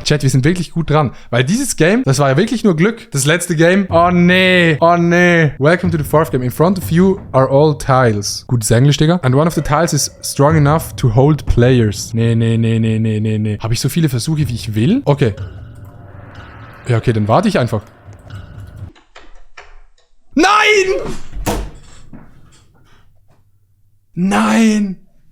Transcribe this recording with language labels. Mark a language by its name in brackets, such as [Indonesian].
[German] Chat, wir sind wirklich gut dran. Weil dieses Game, das war ja wirklich nur Glück. Das letzte Game. Oh nee. Oh nee. [English] Welcome to the 4th game. In front of you are all tiles. [German] Gutes Englisch, Digga. [English] And one of the tiles is strong enough to hold players. [German] Nee. Habe ich so viele Versuche, wie ich will? Okay. Ja, okay, dann warte ich einfach. Nein! Nein!